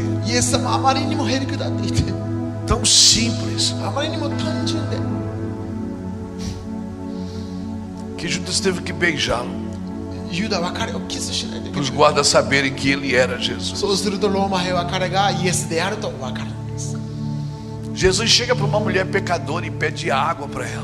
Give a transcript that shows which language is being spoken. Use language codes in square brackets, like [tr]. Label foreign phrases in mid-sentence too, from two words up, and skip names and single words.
[ja] イエス様あまりにもへりくだっていて [pt] tão simples, [ja] あまりにも単純で [pt] que Judas teve que beijá-lo [ja] ユダは彼をキスしないといけ [pt] para [ja] な [pt] os [ja] い [pt] guardas saberem que ele era Jesus. [ja] そうするとローマ兵は彼がイエスであると分かるんです [pt] Jesus chega para uma mulher pecadora e pede água para ela.